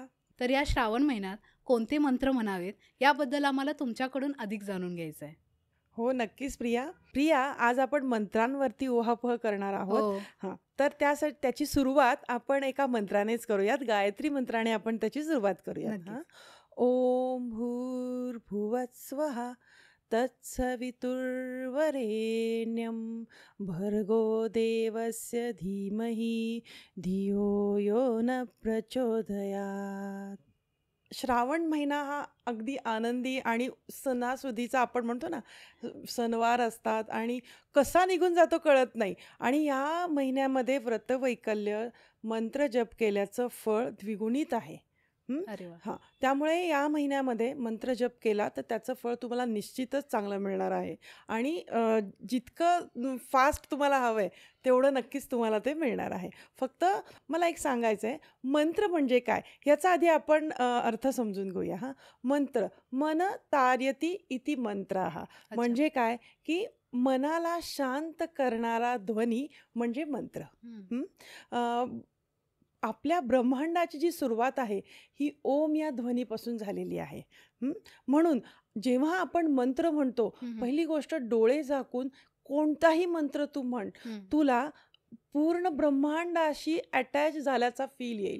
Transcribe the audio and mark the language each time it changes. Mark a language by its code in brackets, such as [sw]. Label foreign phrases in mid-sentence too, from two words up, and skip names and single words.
[mr] तर या श्रावण महिन्यात कोणते मंत्र म्हणावेत याबद्दल आम्हाला तुमच्याकडून अधिक जाणून घ्यायचं आहे. हो, नक्कीच प्रिया. प्रिया, आज आपण मंत्रांवरती उहापोह करणार आहोत. हां, तर त्याची सुरुवात आपण एका मंत्रानेच करूयात. गायत्री मंत्राने आपण त्याची सुरुवात करूयात. हां. [sa] ओम भूर्भुवस्वः तत्सवितुर्वरेण्यं भर्गो देवस्य धीमहि धियो यो न प्रचोदयात्. [mr] श्रावण महिना हा अगदी आनंदी आणि सणासुदीचा आपण म्हणतो ना, सणवार असतात आणि कसा निघून जातो कळत नाही. आणि या महिन्यामध्ये व्रतवैकल्य, मंत्र जप केल्याचं फळ द्विगुणित आहे. अरे वा. हां, त्यामुळे या महिन्यामध्ये मंत्र जप केला तर त्याचं फळ तुम्हाला निश्चितच चांगलं मिळणार आहे. आणि जितकं फास्ट तुम्हाला हवं आहे तेवढं नक्कीच तुम्हाला ते मिळणार आहे. फक्त मला एक सांगायचं आहे, मंत्र म्हणजे काय याचा आधी आपण अर्थ समजून घेऊया. [sa] हां, मंत्र मन तार्यति इति मंत्रः. [mr] म्हणजे काय की मनाला शांत करणारा ध्वनी म्हणजे मंत्र. आपल्या ब्रह्मांडाची जी सुरुवात आहे ही ओम या ध्वनीपासून झालेली आहे. म्हणून जेव्हा आपण मंत्र म्हणतो, पहिली गोष्ट डोळे झाकून कोणताही मंत्र तू म्हण, तुला पूर्ण ब्रह्मांडाशी अटॅच झाल्याचा फील येईल.